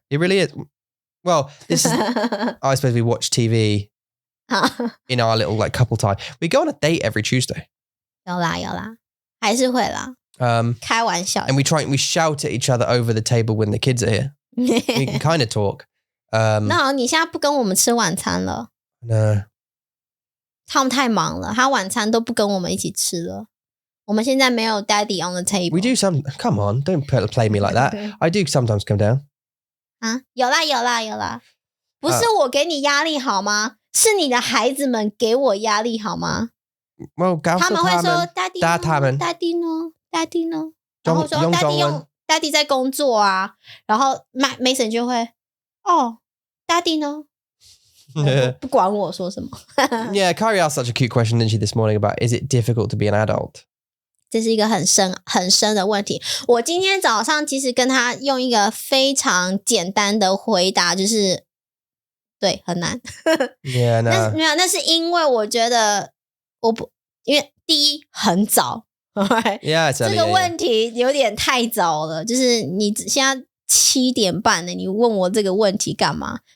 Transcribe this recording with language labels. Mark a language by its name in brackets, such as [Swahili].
[English] It really is. Well, this is. I suppose we watch TV in our little like couple time. We go on a date every Tuesday. [Chinese] 有啦，还是会啦。开玩笑。 [English] And we shout at each other over the table when the kids are here. We can kind of talk. [Chinese] 那你现在不跟我们吃晚餐了 [English] No. [Chinese] 他们太忙了，他晚餐都不跟我们一起吃了。我们现在没有 [English] daddy on the table. We do some. Come on, don't play me like that. I do sometimes come down. [Chinese] 啊，有啦，不是我给你压力好吗？是你的孩子们给我压力好吗？ [English] Well, [Chinese] 他们会说 daddy 呢？然后说 daddy 在工作啊，然后 Mason 就会daddy 呢？不管我说什么。 [English] Yeah, Kari asked such a cute question, didn't she, this morning about is it difficult to be an adult? [Chinese] 这是一个很深的问题。我今天早上其实跟他用一个非常简单的回答，就是对，很难。 [English] Yeah, no. [Chinese] 那是因为我觉得因为第一很早。 [English] Yeah, [Chinese] 这个问题有点太早了，就是你现在7点半了，你问我这个问题干嘛？